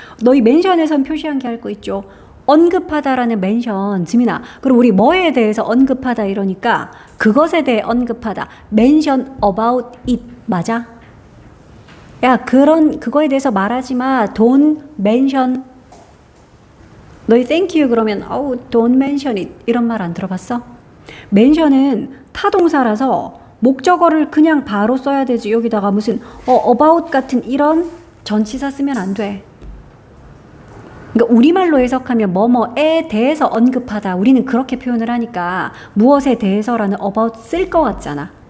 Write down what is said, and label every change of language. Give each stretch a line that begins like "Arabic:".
Korean: 너희 멘션에선 표시한 게 할 거 있죠. 언급하다라는 멘션. 지민아, 그럼 우리 뭐에 대해서 언급하다 이러니까 그것에 대해 언급하다.
English: mention about it.
Korean: 맞아? 야, 그거에 대해서 말하지 마.
English: don't mention.
Korean: 너희
English: thank you
Korean: 그러면
English: don't mention it.
Korean: 이런 말 안 들어봤어? mention은 타동사라서 목적어를 그냥 바로 써야 되지. 여기다가 무슨 about 같은 이런 전치사 쓰면 안 돼. 그러니까 우리말로 해석하면 뭐뭐에 대해서 언급하다. 우리는 그렇게 표현을 하니까 무엇에 대해서라는 about 쓸 것 같잖아.